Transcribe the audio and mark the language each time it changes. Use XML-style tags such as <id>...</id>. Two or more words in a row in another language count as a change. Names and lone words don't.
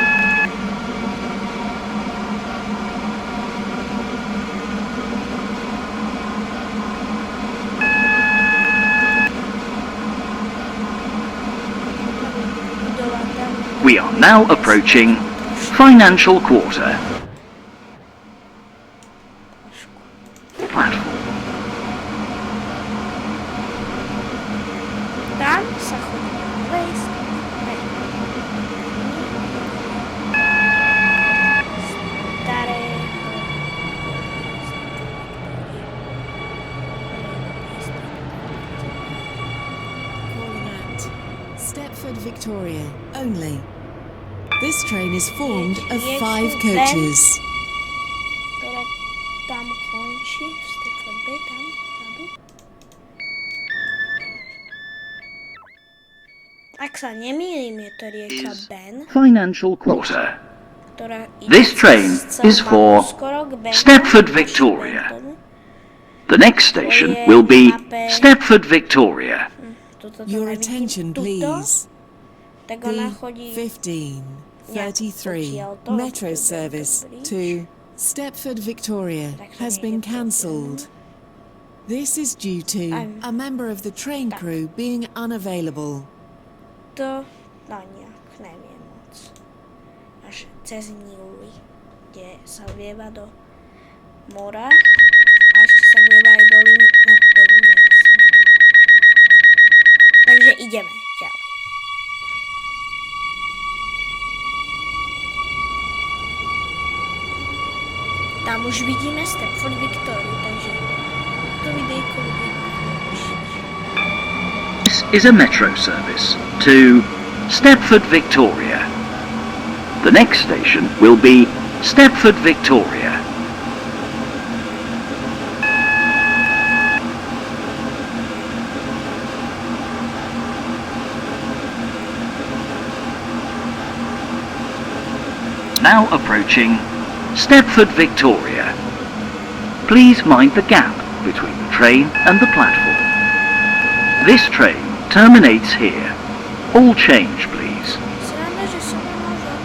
<en>We are now approaching Financial Quarter. Platform.</en> <sk>Tam sa chodí west, staré</sk> <en>Calling at Stepford Victoria only. This train is formed of 5 coaches.</en> <sk>ktorá tam končí v Stepford Bay, tam vzadu. Ak sa nemýlim, je to rieka Ben,</sk> <en>Financial Quarter.</en> <sk>ktorá ide</sk> <en>This train</en> <sk>cez</sk> <en>is for</en> <sk>skoro k Benu,</sk> <en>Stepford</en> <sk>až</sk> <en>Victoria.</en> <sk>k Bentonu.</sk> <en>The next station will be Stepford Victoria.</en> <sk>Toto</sk> <en>Your</en> <sk>tam vidím</sk> <en>attention,</en> <sk>tuto,</sk> <en>please.</en> <sk>tak ona</sk> <en>The</en> <sk>chodí</sk> <en>1533 Metro service to Stepford Victoria has been cancelled. This is due to a member of the train crew being unavailable.</en> <sk>to, no nejak, neviem moc. Až cez Newry, kde sa vlieva do mora a ešte sa vlieva aj do Linmex. Takže ideme ďalej. Tam už vidíme Stepford Victoria, takže to videjko budeme končiť.</sk> <en>This is a metro service to Stepford Victoria. The next station will be Stepford Victoria. Now approaching Stepford Victoria. Please mind the gap between the train and the platform. This train terminates here. All change, please.</en> <sk>Sranda, že som nemal</sk>